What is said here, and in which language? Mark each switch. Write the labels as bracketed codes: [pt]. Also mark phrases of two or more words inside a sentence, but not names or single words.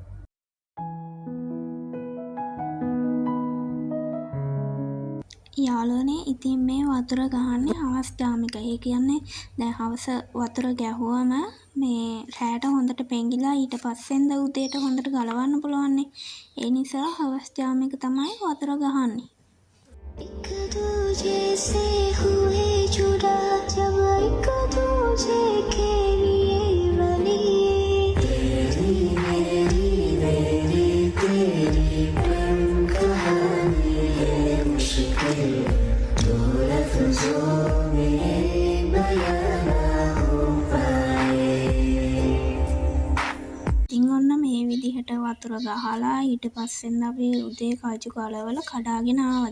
[si] යාළුවනේ ඉතින් මේ වතුර ගහන්නේ හවස් ජාමෙක. ඒ කියන්නේ දැන් හවස වතුර ගැහුවම මේ රෑට හොඳට පෙඟිලා ඊට පස්සෙන්ද උදේට හොඳට ගලවන්න පුළුවන්නේ. ඒ නිසා හවස් ජාමෙක තමයි වතුර ගහන්නේ. [hi] एक दूजे से हुए जुड़ा जब एक दूजे के लिए बनी तेरी मेरी तेरी प्रेम कहानी है मुश्किल दो लफ्जों में बयां ना हो पाए. [si] ඉතින් ඔන්න මේ විදිහට වතුර ගහලා ඊට පස්සෙන් අපි උදේ කජු ගලවලා කඩාගෙන ආවා.